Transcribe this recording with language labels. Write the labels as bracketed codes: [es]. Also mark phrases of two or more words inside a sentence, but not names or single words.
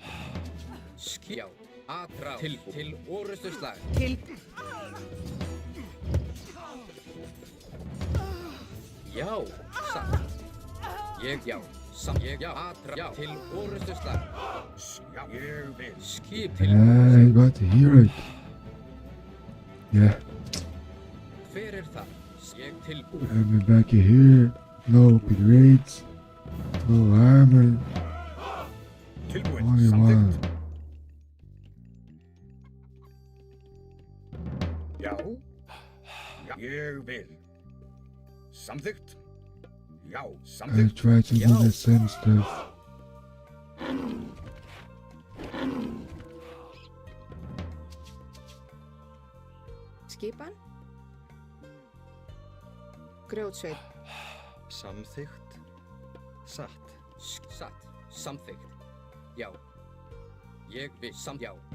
[is] Já. Atrás. Tilbúin. Til orustu slag. Já. Satt. Ég, já. Ég, já. Atrás. Já. Til orustu slag. Já, ég vil. Skip til [en] Yeah, I got to hear it. Yeah, [is] Hver er það? Ég tilbúin. [en] I'm back here. No upgrades. No armor. [is] Tilbúin, [en] Only one. [is] Já. Já, ég vil. Samþykkt. Já, [en] I [is] samþykkt. [en] try to do the same stuff. [is] Skipan. Grjótsveit. Samþykkt. Satt. Satt. Samþykkt. Já. Ég vil. Já.